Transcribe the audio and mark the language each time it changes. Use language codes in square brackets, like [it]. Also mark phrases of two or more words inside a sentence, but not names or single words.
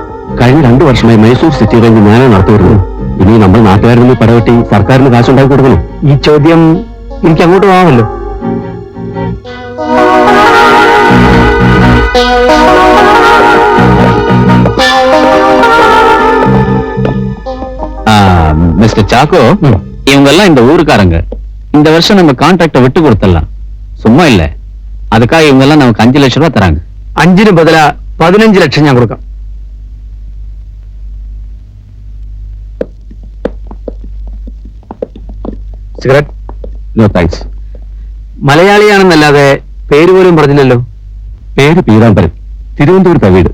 [ml] കഴിഞ്ഞ 2 വർഷമായി മൈസൂർ സിറ്റി റേഞ്ച് ഞാനാണ് നടത്തി വരുന്നത്. ഇനി നമ്മൾ നാട്ടുകാരിൽ നിന്ന് പടവെട്ടി സർക്കാരിന് കാശുണ്ടാക്കി കൊടുക്കണം. ഈ ചോദ്യം എനിക്ക് അങ്ങോട്ട് പോകാമല്ലോ. [ta] மிஸ்டர் சாக்கோ, இவங்க எல்லாம் இந்த ஊருக்காரங்க. இந்த வருஷம் நம்ம கான்ட்ராக்ட விட்டு கொடுத்துடலாம். சும்மா இல்ல, அதுக்காக இவங்க எல்லாம் நமக்கு 5 லட்சம் ரூபாய் தராங்க. [ml] 5ന് ബദലാ 15 ലക്ഷം ഞാൻ കൊടുക്കാം. സിഗരറ്റ്? [en] no thanks. [ml] മലയാളിയാണെന്നല്ലാതെ പേര് പോലും പറഞ്ഞില്ലല്ലോ. പേര് പീതാംബരൻ, തിരുവനന്തപുരത്തെ വീട്.